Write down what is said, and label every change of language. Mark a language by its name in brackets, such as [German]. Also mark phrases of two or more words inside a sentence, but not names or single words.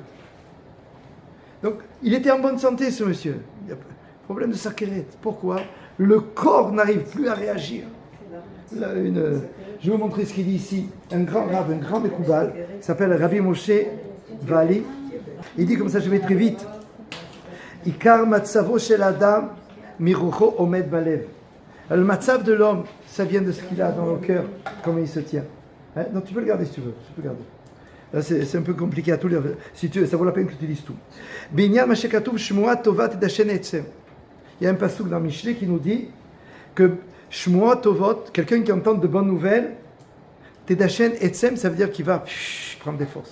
[French] Donc, il était en bonne santé, ce monsieur. Il y a problème de Sakeret. Pourquoi? Le corps n'arrive plus à réagir. Je vais vous montrer ce qu'il dit ici. Un grand rave, un grand Mekoubal, s'appelle Rabbi Moshe Vali. Il dit comme ça, je vais très vite. [Hebrew] עיקר מצבו של אדם מרוחו עומד בלב. [French] Le matzav de l'homme, ça vient de ce qu'il a dans le cœur, comment il se tient. Hein? Donc tu peux le garder si tu veux. Tu peux garder. Là, c'est un peu compliqué à tout lire. Si ça vaut la peine que tu lises tout. Il y a un passouk dans Michelet qui nous dit que [Hebrew] שמועות טובות, [French] quelqu'un qui entend de bonnes nouvelles, [Hebrew] תדשן עצם, [French] ça veut dire qu'il va prendre des forces.